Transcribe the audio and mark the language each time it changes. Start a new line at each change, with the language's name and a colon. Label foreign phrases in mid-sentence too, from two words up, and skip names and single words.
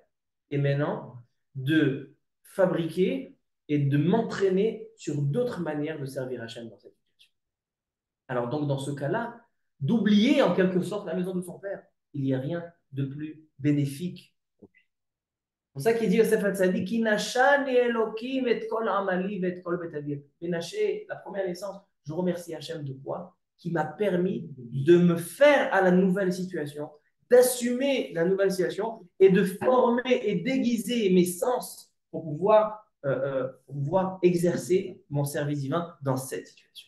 French: Et maintenant, de fabriquer et de m'entraîner sur d'autres manières de servir Hachem dans cette situation. Alors donc, dans ce cas-là, d'oublier en quelque sorte la maison de son père. Il n'y a rien de plus bénéfique. C'est pour ça qu'il dit Yosef Hatzadik,
Hebrew: כי נשני אלוהים את כל עמלי את כל בית אבי.
French: Ménaché, la première naissance, je remercie Hachem de quoi? qui m'a permis de me faire à la nouvelle situation, d'assumer la nouvelle situation et de former et déguiser mes sens pour pouvoir exercer mon service divin dans cette situation.